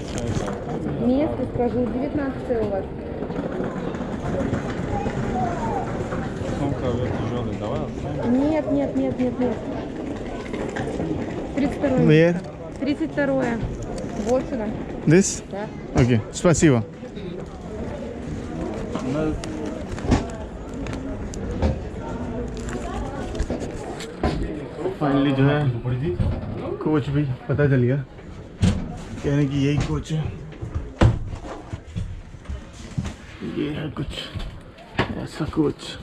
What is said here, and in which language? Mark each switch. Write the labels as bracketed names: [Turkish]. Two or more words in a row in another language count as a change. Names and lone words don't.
[Russian] Место скажу, 19 у вас. Нет. 32. [English] Where? [Russian] 32. Вот сюда. [English] This? [Russian] Да. [English] Okay. Спасибо. [Hindi] फाइनली जो है कोच भी पता चल गया, कहने की यही कोच है। ये है कुछ ऐसा कोच।